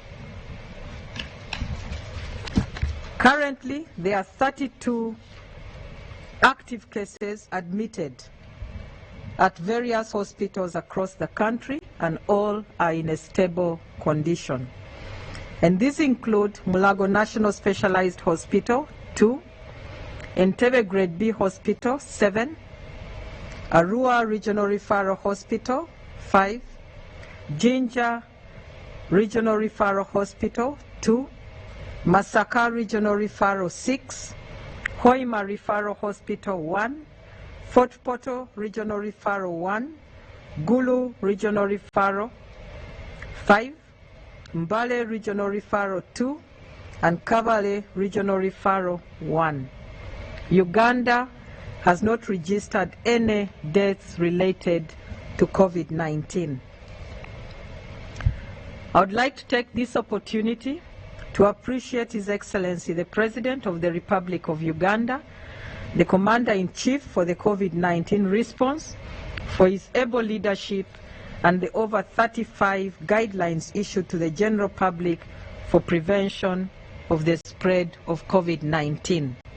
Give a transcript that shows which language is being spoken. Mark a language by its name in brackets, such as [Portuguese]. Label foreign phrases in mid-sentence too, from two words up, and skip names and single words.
[English] Currently, there are 32 active cases admitted at various hospitals across the country, and all are in a stable condition. And these include Mulago National Specialized Hospital, 2, Entebbe Grade B Hospital, 7, Arua Regional Referral Hospital, 5, Jinja Regional Referral Hospital, 2, Masaka Regional Referral, 6, Hoima Referral Hospital, 1, Fort Portal Regional Referral, 1, Gulu Regional Referral, 5, Mbale Regional Referral, 2, and Kabale Regional Referral, 1. Uganda has not registered any deaths related to COVID-19. I would like to take this opportunity to appreciate His Excellency the President of the Republic of Uganda, the Commander-in-Chief for the COVID-19 response, for his able leadership and the over 35 guidelines issued to the general public for prevention of the spread of COVID-19.